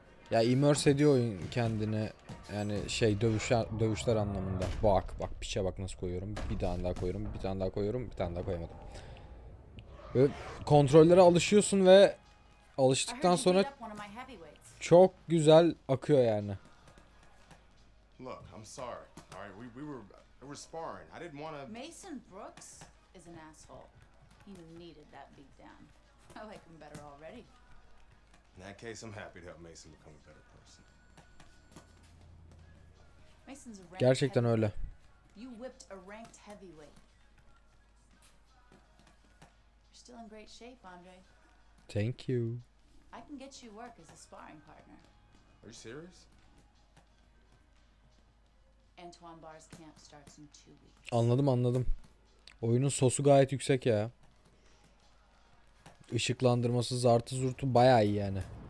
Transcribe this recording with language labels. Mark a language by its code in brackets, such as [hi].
[tr] Ya immerse ediyor oyun kendini. Yani şey dövüşler anlamında. Bak piçe bak nasıl koyuyorum. Bir tane daha koyuyorum. Bir tane daha koyuyorum. Bir tane daha koyamadım. Böyle kontrollere alışıyorsun ve alıştıktan sonra çok güzel akıyor yani. [en] Look, I'm sorry. All right, we were sparring. I didn't want to. Mason Brooks is an asshole. He needed that beatdown. I like him better already. In that case, I'm happy to help Mason become a better person. Mason's a ranked [tr] Gerçekten öyle. [en] You whipped a ranked heavyweight. You're still in great shape, Andre. Thank you. I can get you work as a sparring partner. Are you serious? Antoine Barr's camp starts in 2 weeks. [tr] Anladım. Oyunun sosu gayet yüksek ya. Işıklandırması, zartı zurtu bayağı iyi yani.